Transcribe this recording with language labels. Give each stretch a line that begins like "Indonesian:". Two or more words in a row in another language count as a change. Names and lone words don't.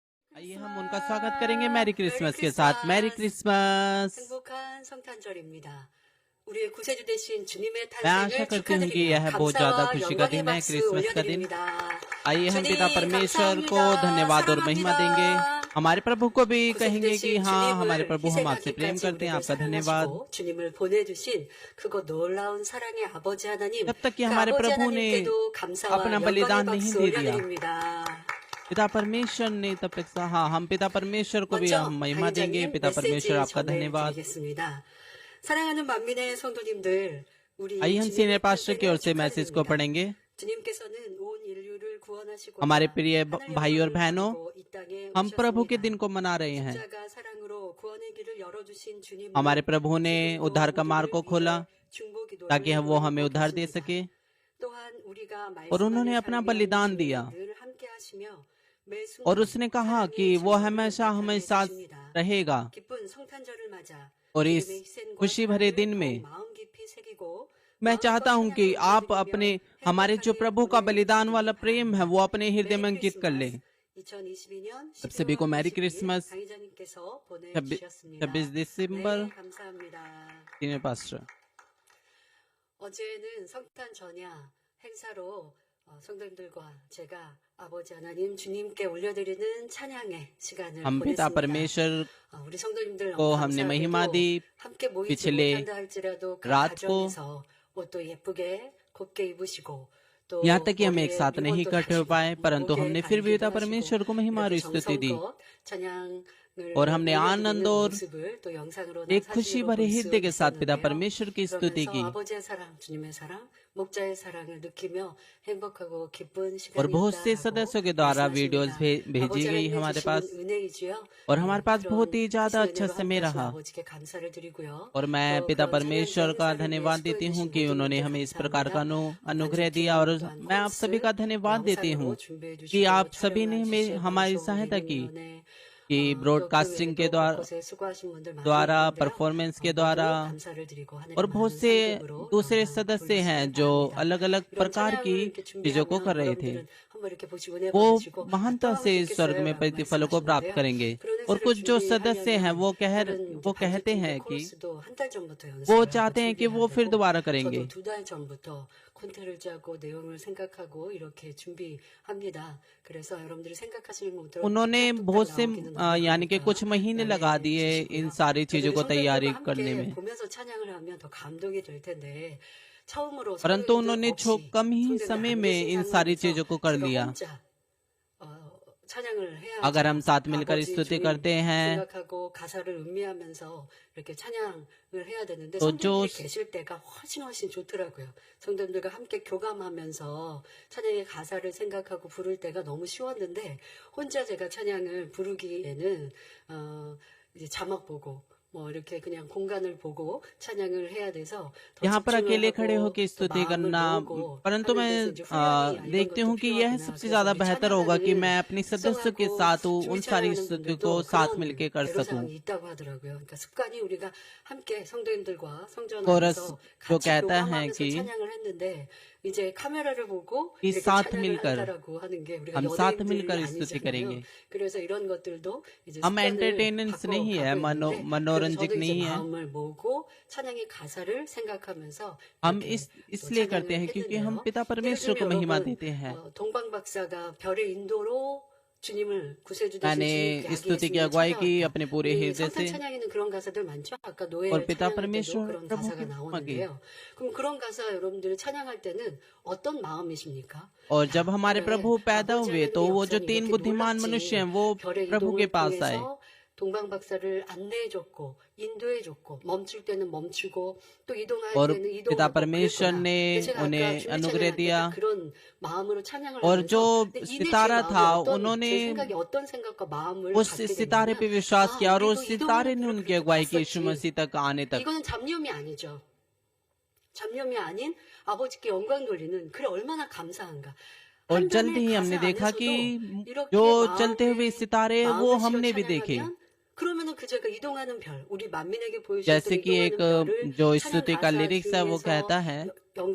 Hindi: आइए हम उनका स्वागत करेंगे
English: Merry Christmas
Hindi: के साथ।
English: Merry Christmas.
Korean: 행복한 성탄절입니다. 우리의 구세주 되신 주님의
Hindi: मैं आशा
Korean: 탄생을
Hindi: करती हूँ कि
Korean: 축하드리며
Hindi: यह बहुत ज्यादा
Korean: 감사와
Hindi: खुशी का
Korean: 영광의
Hindi: दिन है,
Korean: 박수
Hindi: क्रिसमस का दिन।
Korean: 올려드립니다.
Hindi: आइए हम पिता
Korean: 주님
Hindi: परमेश्वर को
Korean: 감사합니다.
Hindi: धन्यवाद और महिमा देंगे।
Korean: 사랑합니다.
Hindi: हमारे प्रभु को भी
Korean: 구세주
Hindi: कहेंगे कि
Korean: 되신
Hindi: हाँ, हमारे
Korean: 주님을
Hindi: प्रभु हम आपसे प्रेम
Korean: 희생하기까지
Hindi: करते हैं,
Korean: 우리를
Hindi: आपका धन्यवाद।
Korean: 사랑하시고 주님을 보내주신 그곳 놀라운 사랑의 아버지 하나님,
Hindi: जब तक कि
Korean: 그
Hindi: हमारे
Korean: 아버지
Hindi: प्रभु ने
Korean: 하나님께도 감사와
Hindi: अपना
Korean: 영광의
Hindi: बलिदान नहीं
Korean: 박수
Hindi: दे दिया,
Korean: 올려드립니다.
Hindi: पिता परमेश्वर ने तब तक हाँ, हम पिता परमेश्वर को भी
Korean: 먼저
Hindi: हम महिमा देंगे।
Korean: 강의자님
Hindi: पिता परमेश्वर
Korean: 메시지
Hindi: आपका धन्यवाद।
Korean: 전해드리겠습니다. 사랑하는 만민의 성도님들, 우리
Hindi: आइए हम सीनियर
Korean: 주님의
Hindi: पास्टर की ओर से
Korean: 탄생을
Hindi: मैसेज को
Korean: 축하드립니다.
Hindi: पढ़ेंगे।
Korean: 주님께서는 온 인류를 구원하시고자
Hindi: हमारे प्रिय
Korean: 하나님의
Hindi: भाई और
Korean: 은혜를
Hindi: बहनों,
Korean: 가지고 이 땅에
Hindi: हम प्रभु के
Korean: 오셨습니다.
Hindi: दिन को मना रहे हैं।
Korean: 십자가 사랑으로 구원의 길을 열어주신 주님은
Hindi: हमारे प्रभु ने
Korean: 지금도
Hindi: उद्धार का मार्ग को
Korean: 우리를
Hindi: खोला
Korean: 위해 중보기도를
Hindi: ताकि वो हमें
Korean: 보내고
Hindi: उद्धार दे
Korean: 계십니다.
Hindi: सके,
Korean: 또한 우리가
Hindi: और उन्होंने
Korean: 말씀하는
Hindi: अपना
Korean: 삶의
Hindi: बलिदान
Korean: 하나님은
Hindi: दिया।
Korean: 늘 함께하시며 매 순간
Hindi: और उसने कहा कि
Korean: 사랑의
Hindi: वो
Korean: 증거를
Hindi: हमेशा हमें
Korean: 나타내
Hindi: साथ
Korean: 주십니다.
Hindi: रहेगा।
Korean: 기쁜 성탄절을 맞아
Hindi: और
Korean: 주님의
Hindi: इस
Korean: 희생과
Hindi: खुशी भरे
Korean: 사랑을
Hindi: दिन
Korean: 더욱
Hindi: में
Korean: 마음 깊이 새기고
Hindi: मैं
Korean: 마음껏
Hindi: चाहता हूं कि
Korean: 찬양을
Hindi: आप
Korean: 올려드리며
Hindi: अपने हमारे जो
Korean: 행복하게
Hindi: प्रभु का
Korean: 보내시길
Hindi: बलिदान वाला प्रेम है वो अपने हृदय में
Korean: 메리
Hindi: अंकित कर ले।
Korean: 크리스마스 2022년
Hindi: अब सभी को
Korean: 12월
Hindi: मैरी
Korean: 20일
Hindi: क्रिसमस।
Korean: 강의자님께서
Hindi: 26
Korean: 보내주셨습니다.
Hindi: दिसंबर।
Korean: 네, 감사합니다.
English: senior pastor.
Korean: 어제는 성탄 전야 행사로 성도님들과 제가 아버지 하나님 주님께 올려드리는 찬양의 시간을
Hindi: हम पिता
Korean: 보냈습니다.
Hindi: परमेश्वर
Korean: 우리 성도님들
Hindi: को हमने महिमा
Korean: 감사하게도
Hindi: दी।
Korean: 함께 모이지
Hindi: पिछले
Korean: 못한다 할지라도 그
Hindi: रात को
Korean: 가정에서 옷도 예쁘게 곱게 입으시고 또
Hindi: यहाँ तक कि हम एक
Korean: 머리에
Hindi: साथ नहीं
Korean: 리본도
Hindi: इकट्ठे हो
Korean: 다시고
Hindi: पाए, परंतु
Korean: 목에
Hindi: हमने फिर भी पिता
Korean: 달기도
Hindi: परमेश्वर को
Korean: 하시고
Hindi: महिमा और
Korean: 이렇게
Hindi: स्तुति दी।
Korean: 정성껏 찬양을
Hindi: और हमने आनंद
Korean: 올려드리는
Hindi: और
Korean: 모습을 또 영상으로
Hindi: एक खुशी भरे हृदय के साथ पिता
Korean: 있었는데요.
Hindi: परमेश्वर की स्तुति
Korean: 그러면서
Hindi: की।
Korean: 아버지의 사랑, 주님의 사랑, 목자의 사랑을 느끼며 행복하고 기쁜
Hindi: और बहुत से
Korean: 시간이었다고
Hindi: सदस्यों के द्वारा वीडियोस
Korean: 말씀하십니다.
Hindi: भेजी
Korean: 아버지
Hindi: गई
Korean: 하나님의
Hindi: हमारे
Korean: 주시는
Hindi: पास,
Korean: 은혜이지요.
Hindi: और हमारे पास
Korean: 그런
Hindi: बहुत ही ज्यादा
Korean: 크신
Hindi: अच्छा
Korean: 은혜로
Hindi: समय
Korean: 함께하신
Hindi: रहा।
Korean: 아버지께 감사를 드리고요.
Hindi: और मैं
Korean: 또
Hindi: पिता
Korean: 그런
Hindi: परमेश्वर
Korean: 찬양의
Hindi: का
Korean: 행사를
Hindi: धन्यवाद
Korean: 위해
Hindi: देती हूँ
Korean: 수고해
Hindi: कि
Korean: 주신
Hindi: उन्होंने
Korean: 모두에게
Hindi: हमें इस प्रकार का
Korean: 감사합니다.
Hindi: अनुग्रह दिया। और
Korean: 또한
Hindi: मैं आप सभी का
Korean: 콘스
Hindi: धन्यवाद देती हूँ
Korean: 영상으로 준비해
Hindi: कि
Korean: 주시고
Hindi: आप सभी ने
Korean: 촬영해
Hindi: हमें
Korean: 주신
Hindi: हमारी
Korean: 방송
Hindi: सहायता की
Korean: 운행위원회
Hindi: कि
Korean: 또 그
Hindi: ब्रॉडकास्टिंग के
Korean: 외에도
Hindi: द्वारा
Korean: 곳곳에 수고하신 분들 많이
Hindi: द्वारा
Korean: 있는데요.
Hindi: परफॉर्मेंस के
Korean: 모두
Hindi: द्वारा
Korean: 감사를 드리고 하늘의
Hindi: और बहुत
Korean: 많은
Hindi: से
Korean: 상급으로
Hindi: दूसरे
Korean: 영광을
Hindi: सदस्य हैं
Korean: 돌리시기
Hindi: जो
Korean: 바랍니다.
Hindi: अलग अलग
Korean: 이런
Hindi: प्रकार
Korean: 찬양을
Hindi: की
Korean: 이렇게
Hindi: चीजों को कर
Korean: 준비하면
Hindi: रहे थे।
Korean: 여러분들은 한번 이렇게 보시고 네
Hindi: वो
Korean: 번 보시고 또
Hindi: महानता
Korean: 하면
Hindi: से
Korean: 좋겠어요
Hindi: स्वर्ग में
Korean: 라고
Hindi: प्रतिफलों को प्राप्त
Korean: 말씀하시는데요.
Hindi: करेंगे।
Korean: 그런
Hindi: और
Korean: 행사를
Hindi: कुछ जो सदस्य हैं
Korean: 준비하려면 다른
Hindi: वो कहते हैं कि
Korean: 코러스도 한 달 전부터
Hindi: वो
Korean: 연습을
Hindi: चाहते
Korean: 하고
Hindi: हैं कि वो
Korean: 준비해야
Hindi: फिर
Korean: 되고
Hindi: दोबारा करेंगे।
Korean: 저도 2달 전부터 콘텐츠를 짜고 내용을 생각하고 이렇게 준비합니다. 그래서 여러분들이 생각하시는 것들은
Hindi: उन्होंने
Korean: 뚝딱뚝딱
Hindi: बहुत से
Korean: 나오기는
Hindi: यानी कि
Korean: 어려우니까
Hindi: कुछ महीने लगा
Korean: 양해해
Hindi: दिए
Korean: 주시고요.
Hindi: इन सारी
Korean: 그래도
Hindi: चीजों
Korean: 우리
Hindi: को तैयारी
Korean: 성도님들과
Hindi: करने
Korean: 함께
Hindi: में,
Korean: 보면서 찬양을 하면 더 감동이 될 텐데 처음으로
Hindi: परंतु
Korean: 성도님들
Hindi: उन्होंने
Korean: 없이
Hindi: कम ही
Korean: 성도님들
Hindi: समय
Korean: 안
Hindi: में
Korean: 계신
Hindi: इन सारी
Korean: 상황에서
Hindi: चीजों को कर
Korean: 제가
Hindi: लिया।
Korean: 혼자 찬양을
Hindi: अगर हम
Korean: 해야죠.
Hindi: साथ मिलकर
Korean: 아버지
Hindi: स्तुति
Korean: 주님
Hindi: करते हैं
Korean: 생각하고 가사를 음미하면서 이렇게 찬양을 해야 되는데
Hindi: तो जो
Korean: 성도님들이 계실 때가 훨씬 좋더라고요. 성도님들과 함께 교감하면서 찬양의 가사를 생각하고 부를 때가 너무 쉬웠는데 혼자 제가 찬양을 부르기에는 이제 자막 보고 뭐 이렇게 그냥 공간을 보고 찬양을 해야 돼서 더
Hindi: यहाँ पर
Korean: 집중을
Hindi: अकेले
Korean: 하고
Hindi: खड़े होकर
Korean: 또
Hindi: स्तुति
Korean: 마음을
Hindi: करना,
Korean: 모으고
Hindi: परंतु
Korean: 하는
Hindi: मैं
Korean: 데서 이제 훈련이 이런
Hindi: देखती
Korean: 것도
Hindi: हूँ कि यह
Korean: 필요하구나.
Hindi: सबसे
Korean: 그래서
Hindi: ज्यादा
Korean: 우리
Hindi: बेहतर होगा कि मैं
Korean: 찬양하는
Hindi: अपनी सदस्यों के
Korean: 수성하고
Hindi: साथ उन
Korean: 주일
Hindi: सारी
Korean: 찬양하는
Hindi: स्तुति को
Korean: 분들도
Hindi: साथ
Korean: 그런
Hindi: मिलकर कर सकूं।
Korean: 애로사항이 있다고 하더라고요. 그러니까 습관이 우리가 함께 성도님들과 성전
Hindi: कोरस
Korean: 안에서
Hindi: जो
Korean: 같이
Hindi: कहता है
Korean: 교감하면서
Hindi: कि
Korean: 찬양을 했는데 이제 카메라를 보고
Hindi: कि
Korean: 이렇게
Hindi: साथ
Korean: 찬양을
Hindi: मिलकर
Korean: 한다라고 하는 게 우리가
Hindi: हम साथ
Korean: 연예인들이
Hindi: मिलकर स्तुति
Korean: 아니잖아요.
Hindi: करेंगे।
Korean: 그래서 이런 것들도 이제
Hindi: हम
Korean: 습관을
Hindi: एंटरटेनेंस नहीं है,
Korean: 바꿔가고 있는데 그래서
Hindi: मनोरंजक
Korean: 저도 이제
Hindi: नहीं है।
Korean: 마음을 모으고 찬양의 가사를 생각하면서
Hindi: हम
Korean: 이렇게 또
Hindi: इसलिए करते
Korean: 찬양을
Hindi: हैं क्योंकि हम
Korean: 했는데요.
Hindi: पिता
Korean: 예를
Hindi: परमेश्वर को
Korean: 들면
Hindi: महिमा
Korean: 여러분
Hindi: देते हैं।
Korean: 동방 박사가 별의 인도로 주님을 구세주 되신
Hindi: मैंने
Korean: 주님께
Hindi: स्तुति की
Korean: 야기했으니
Hindi: अगुवाई की
Korean: 찬양했다.
Hindi: अपने पूरे
Korean: 우리
Hindi: हृदय
Korean: 성탄
Hindi: से,
Korean: 찬양에는 그런 가사들 많죠. 아까
Hindi: और
Korean: 노예
Hindi: पिता
Korean: 찬양할 때도
Hindi: परमेश्वर
Korean: 그런
Hindi: प्रभु
Korean: 가사가
Hindi: की महिमा की।
Korean: 나오는데요. 그럼 그런 가사 여러분들이 찬양할 때는 어떤 마음이십니까?
Hindi: और जब हमारे
Korean: 그래,
Hindi: प्रभु पैदा
Korean: 아버지
Hindi: हुए तो
Korean: 하나님의
Hindi: वो जो
Korean: 역사는 3 이렇게
Hindi: बुद्धिमान मनुष्य हैं वो
Korean: 놀랍지. 별의
Hindi: प्रभु के
Korean: 이동을
Hindi: पास आए।
Korean: 통해서 동방 박사를 안내해줬고 인도해줬고 멈출 때는 멈추고 또 이동할
Hindi: और
Korean: 때는
Hindi: पिता
Korean: 이동하고
Hindi: परमेश्वर
Korean: 그랬구나.
Hindi: ने
Korean: 근데 제가 아까
Hindi: उन्हें
Korean: 주일
Hindi: अनुग्रह
Korean: 찬양할 때
Hindi: दिया।
Korean: 그런 마음으로 찬양을
Hindi: और
Korean: 하면서
Hindi: जो
Korean: 근데 이미 제
Hindi: सितारा
Korean: 마음에
Hindi: था
Korean: 어떤 제
Hindi: उन्होंने
Korean: 생각에 어떤 생각과 마음을
Hindi: उस
Korean: 갖게
Hindi: सितारे पे
Korean: 되냐면
Hindi: विश्वास
Korean: 아
Hindi: किया और उस
Korean: 우리도
Hindi: सितारे
Korean: 이동하는
Hindi: ने
Korean: 길을
Hindi: उनकी
Korean: 그렇게
Hindi: अगुवाई की यीशु
Korean: 갔었지.
Hindi: मसीह तक आने तक।
Korean: 이거는 잡념이 아니죠. 잡념이 아닌 아버지께 영광 돌리는 그래 얼마나 감사한가.
Hindi: और जल्द
Korean: 한편의
Hindi: ही हमने
Korean: 가사
Hindi: देखा कि
Korean: 안에서도 이렇게
Hindi: जो चलते हुए
Korean: 마음을
Hindi: सितारे वो
Korean: 마음을 실어
Hindi: हमने भी देखे।
Korean: 찬양하면 그러면은 그 제가 이동하는 별, 우리 만민에게
Hindi: जैसे
Korean: 보여주셨던
Hindi: कि एक
Korean: 이동하는 별을
Hindi: जो
Korean: 찬양
Hindi: स्तुति का
Korean: 가사
Hindi: लिरिक्स है वो
Korean: 중에서
Hindi: कहता है